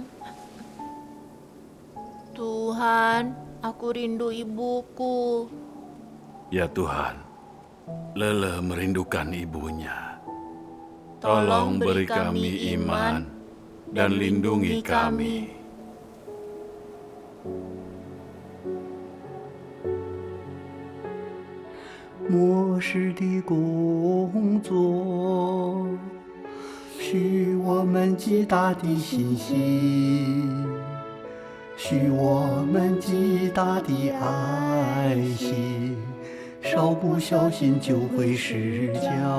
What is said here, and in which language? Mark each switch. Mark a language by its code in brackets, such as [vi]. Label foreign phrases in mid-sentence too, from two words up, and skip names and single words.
[id] Tuhan, aku rindu ibuku. Ya Tuhan, Lele merindukan ibunya. Tolong beri kami iman dan lindungi kami. [zh] 末世的工作，许我们极大的信心，许我们极大的爱心，稍不小心就会失脚。